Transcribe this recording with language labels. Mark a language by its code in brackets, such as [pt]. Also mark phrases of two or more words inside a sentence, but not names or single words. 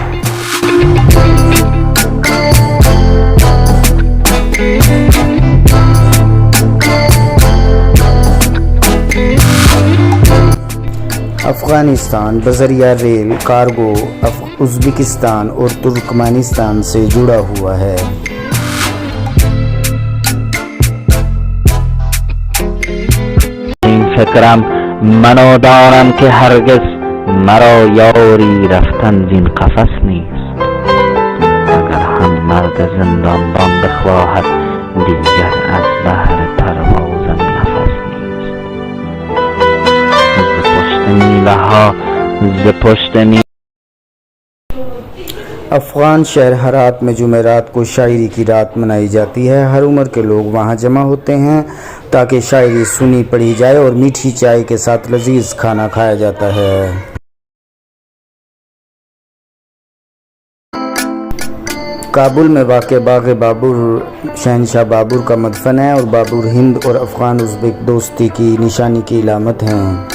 [ur] افغانستان بذریعہ ریل کارگو ازبکستان اور ترکمانستان سے جڑا ہوا ہے۔ [fa] فکرم منو دارم که هرگز مرا یاری رفتن زین قفس نیست، اگر هم مرد زندانبان بخواهد دیگر از بهر پروازم نفس نیست. ز پشت میله ها ز پشت میله [ur] افغان شہر ہرات میں جمعرات کو شاعری کی رات منائی جاتی ہے۔ ہر عمر کے لوگ وہاں جمع ہوتے ہیں تاکہ شاعری سنی پڑھی جائے اور میٹھی چائے کے ساتھ لذیذ کھانا کھایا جاتا ہے۔ کابل میں واقع باغ بابر شہنشاہ بابر کا مدفن ہے اور بابر ہند اور افغان ازبک دوستی کی نشانی کی علامت ہیں۔